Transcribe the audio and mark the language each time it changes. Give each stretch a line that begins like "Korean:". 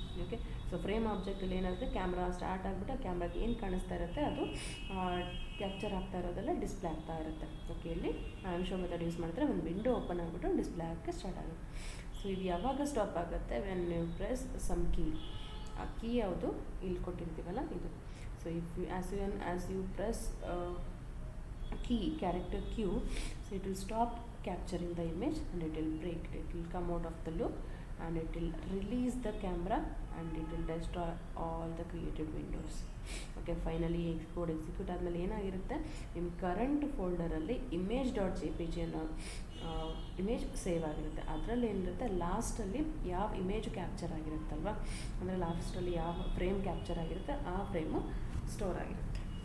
Kannada: Okay, so frame ಆಬ್ಜೆಕ್ಟಲ್ಲಿ ಏನಾಗುತ್ತೆ, camera start ಆಗಿಬಿಟ್ಟು ಕ್ಯಾಮ್ರಾಗೆ ಏನು ಕಾಣಿಸ್ತಾ ಇರುತ್ತೆ ಅದು ಕ್ಯಾಪ್ಚರ್ ಆಗ್ತಾ ಇರೋದೆಲ್ಲ ಡಿಸ್ಪ್ಲೇ ಆಗ್ತಾ ಇರುತ್ತೆ. ಓಕೆ, ಇಲ್ಲಿ ಶೋ ಮೆಥಡ್ ಯೂಸ್ ಮಾಡಿದ್ರೆ ಒಂದು ವಿಂಡೋ ಓಪನ್ ಆಗಿಬಿಟ್ಟು ಡಿಸ್ಪ್ಲೇ ಆಗೋಕ್ಕೆ ಸ್ಟಾರ್ಟ್ ಆಗುತ್ತೆ. ಸೊ ಇದು ಯಾವಾಗ ಸ್ಟಾಪ್ ಆಗುತ್ತೆ,
English: When you press some key.
Kannada: ಆ ಕೀ ಯಾವುದು ಇಲ್ಲಿ ಕೊಟ್ಟಿರ್ತೀವಲ್ಲ ಇದು.
English: So as you press key, character Q, so it will stop capturing the image and it will break, it will come out of the loop and it will release the camera and it will destroy all the created windows.
Kannada: Okay, finally code execute ಆದಮೇಲೆ ಏನಾಗಿರುತ್ತೆ, ನಿಮ್ಮ current ಫೋಲ್ಡರಲ್ಲಿ image.jpg ಅನ್ನೋ image save ಆಗಿರುತ್ತೆ. ಅದರಲ್ಲಿ ಏನಿರುತ್ತೆ, ಲಾಸ್ಟಲ್ಲಿ ಯಾವ image capture ಆಗಿರುತ್ತಲ್ವ, ಅಂದರೆ ಲಾಸ್ಟಲ್ಲಿ ಯಾವ ಫ್ರೇಮ್ ಕ್ಯಾಪ್ಚರ್ ಆಗಿರುತ್ತೆ ಆ ಫ್ರೇಮು ಸ್ಟೋರ್ ಆಗಿರುತ್ತೆ.